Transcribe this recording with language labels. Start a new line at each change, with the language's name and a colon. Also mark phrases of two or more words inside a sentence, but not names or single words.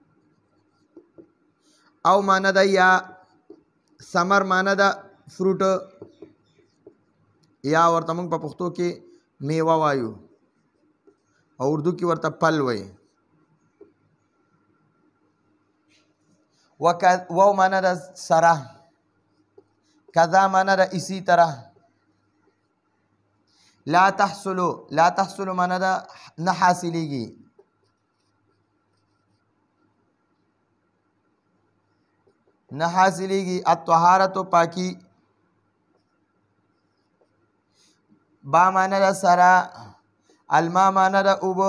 Pashto: او معنا ده یا ثمر معنا ده فروټ یا ورته موږ په پښتو کې میوه وایو او اردو کې ورته پل وایي. و معنا ده سره. کذا معنا ده
Urdu: اسی طرح.
Arabic: لا تحصل
Pashto: معنا ده نه حاصلېږي. نه حاصلېږي. الطهارت پاکی. با معنا ده سره. الماء معنا ده اوبه.